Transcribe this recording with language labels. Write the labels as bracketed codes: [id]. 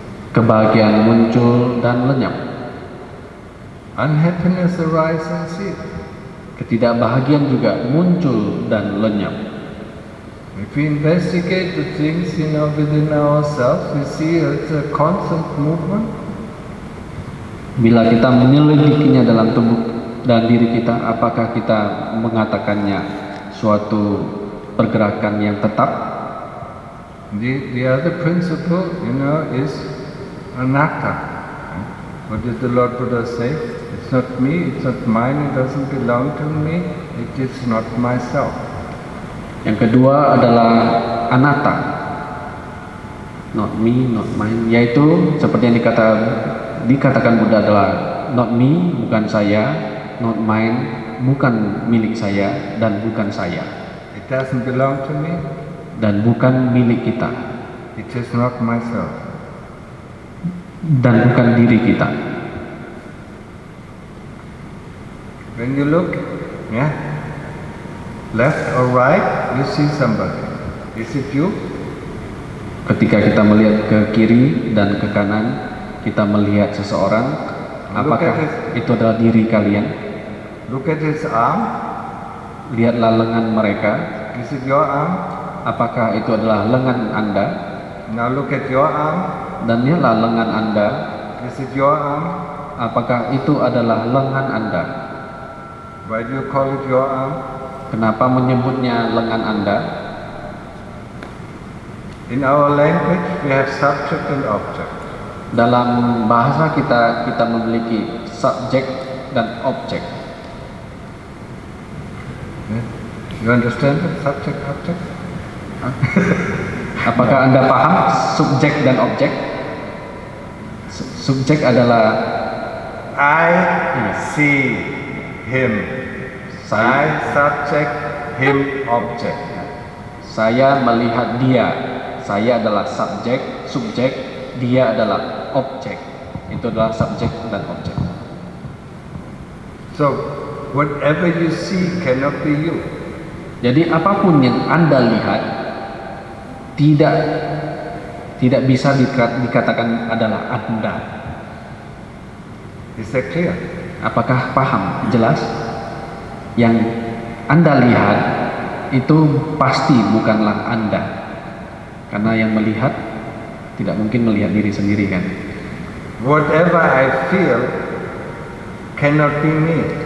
[id] Kebahagiaan muncul dan lenyap. [en] Unhappiness arises and ceases. [id] Ketidakbahagiaan juga muncul dan lenyap. [en] If we investigate the things within ourselves, we see it's a constant movement. [id] Bila kita menyelidikinya dalam tubuh dan diri kita, apakah kita mengatakannya suatu pergerakan yang tetap? [en] The other principle, is anatta. What did the Lord Buddha say? It's not me, it's not mine, it doesn't belong to me, it is not myself. [id] Yang kedua adalah anatta, [en] not me, not mine, [id] yaitu seperti yang dikatakan Buddha adalah [en] not me, [id] bukan saya, [en] not mine, [id] bukan milik saya, dan bukan saya. [en] It doesn't belong to me. [id] Dan bukan milik kita. [en] It is not myself. [id] Dan bukan diri kita. [en] When you look, left or right, you see somebody. Is it you? [id] Ketika kita melihat ke kiri dan ke kanan, kita melihat seseorang. Apakah itu adalah diri kalian? [en] Look at his arm. [id] Lihatlah lengan mereka. [en] Is it your arm? [id] Apakah itu adalah lengan Anda? [en] Now look at your arm. [id] Dan lihatlah lengan Anda. [en] Is it your arm? [id] Apakah itu adalah lengan Anda? [en] Why do you call it your arm? [id] Kenapa menyebutnya lengan Anda? [en] In our language, we have subject and object. [id] Dalam bahasa kita memiliki subjek dan objek. [en] You understand it? Subject, object? [id] Apakah Anda paham subjek dan objek? Subjek adalah [en] I see him. I subject, him object. [id] Saya melihat dia. Saya adalah subjek, dia adalah objek. Itu adalah subjek dan objek. [en] So, whatever you see cannot be you. [id] Jadi apapun yang Anda lihat tidak bisa dikatakan adalah Anda. [en] Is that clear? [id] Apakah paham? Jelas? Yang Anda lihat itu pasti bukanlah Anda. Karena yang melihat tidak mungkin melihat diri sendiri, kan? [en] Whatever I feel cannot be me.